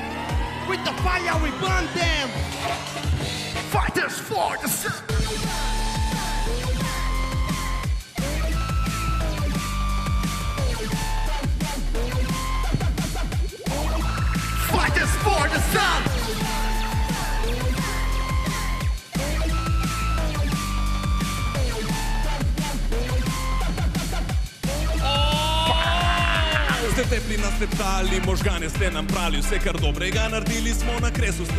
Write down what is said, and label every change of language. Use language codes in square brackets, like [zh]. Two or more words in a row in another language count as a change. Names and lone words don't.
[en] With the fire we burn them. Fighters for the sun. Fighters for the sun. [sl] Ste tepli nas teptali, možgane ste nam prali, vse kar dobrega naredili smo, na kresu ste